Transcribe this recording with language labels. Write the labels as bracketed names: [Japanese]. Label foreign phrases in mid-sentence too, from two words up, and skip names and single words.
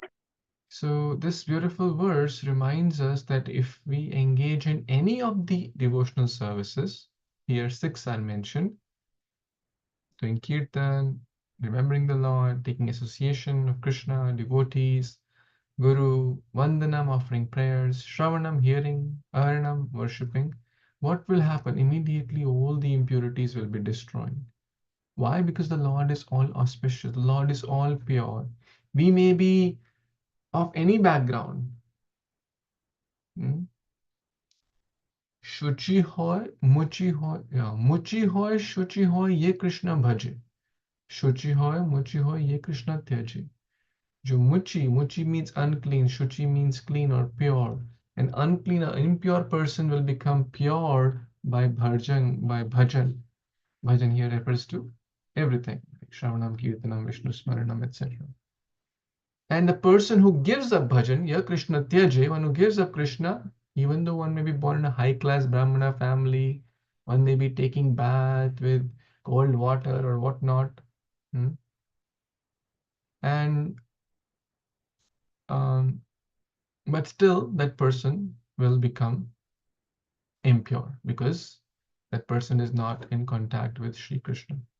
[English] So this beautiful verse reminds us that if we engage in any of the devotional services, here 6 are mentioned, doing kirtan, remembering the Lord, taking association of Krishna, devotees, Guru, Vandanam, offering prayers, Shravanam, hearing, Arnam, worshipping, what will happen? Immediately all the impurities will be destroyed. Why? Because the Lord is all auspicious, the Lord is all pure. We may be of any background. [Bangla] শুচি হয়, মুচি হয়, মুচি হয়, শুচি হয়, যে কৃষ্ণ ভজে. শুচি হয়, মুচি হয়, যে কৃষ্ণ ত্যজে. [English] Jo muchi means unclean, shuchi means clean or pure. An unclean or impure person will become pure by bhajan, Bhajan here refers to everything, like Shravanam, Kirtanam, Vishnu Smaranam, etc. And the person who gives up bhajan, [Bangla] যে কৃষ্ণ ত্যজে, [English] one who gives up Krishna, even though one may be born in a high-class Brahmana family, one may be taking bath with cold water or whatnot, and but still that person will become impure because that person is not in contact with Sri Krishna.